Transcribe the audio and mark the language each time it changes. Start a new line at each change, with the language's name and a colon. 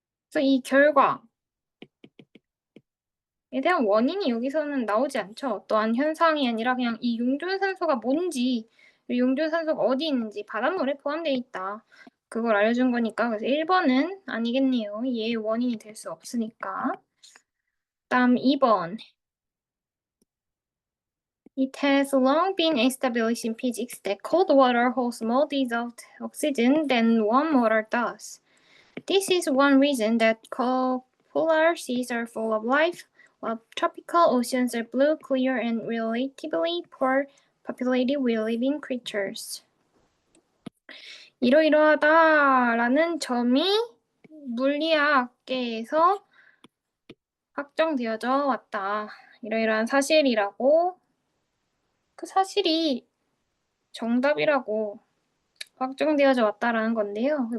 Korean: 그래서 이 결과에 대한 원인이 여기서는 나오지 않죠. 어떠한 현상이 아니라 그냥 이 용존산소가 뭔지, 용존산소가 어디 있는지 바닷물에 포함되어 있다. 그걸 알려준 거니까. 그래서 1번은 아니겠네요. 얘의 원인이 될 수 없으니까. 다음 2번.
English: It has long been established in physics that cold water holds more dissolved oxygen than warm water does. This is one reason that polar seas are full of life, while tropical oceans are blue, clear, and relatively poor populated with living creatures.
Korean: 이러이러하다라는 점이 물리학계에서 확정되어져 왔다. 이러이러한 사실이라고, 그 사실이 정답이라고 확정되어져 왔다라는 건데요.